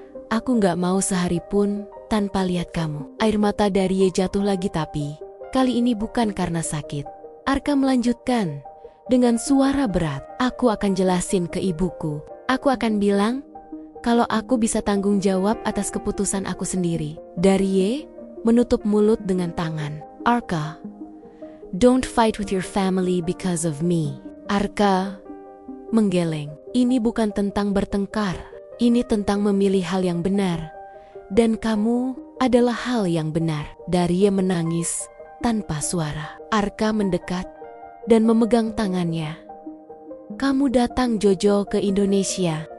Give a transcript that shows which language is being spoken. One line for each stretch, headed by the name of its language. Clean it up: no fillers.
Indonesian: Aku gak mau sehari pun tanpa lihat kamu. Air mata Daria jatuh lagi tapi kali ini bukan karena sakit. Arka melanjutkan dengan suara berat. Aku akan jelasin ke ibuku. Aku akan bilang kalau aku bisa tanggung jawab atas keputusan aku sendiri. Daria menutup mulut dengan tangan.
English: Arka, don't fight with your family because of me.
Indonesian: Arka menggeleng. Ini bukan tentang bertengkar. Ini tentang memilih hal yang benar. Dan kamu adalah hal yang benar. Daria menangis tanpa suara. Arka mendekat dan memegang tangannya. Kamu datang Jojo ke Indonesia.